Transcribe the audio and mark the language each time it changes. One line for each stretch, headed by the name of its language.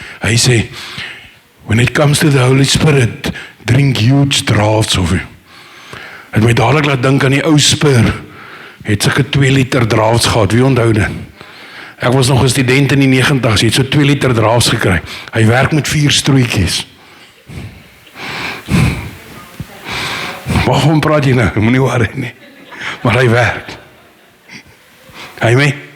Afrikaans: Hy sê,
English: when it comes to the Holy Spirit, drink huge draughts of him.
Afrikaans: Het my dadelik laat dink aan die ou Spur, het sulke 2 liter draughts gehad, wie onthou dit? Ek was nog 'n student in die 90's, het so 2 liter draughts gekry. Hy werk met 4 strootjies. Waarom praat jy nou? Jy moet nie worry nie. Maar hy werk. Amen.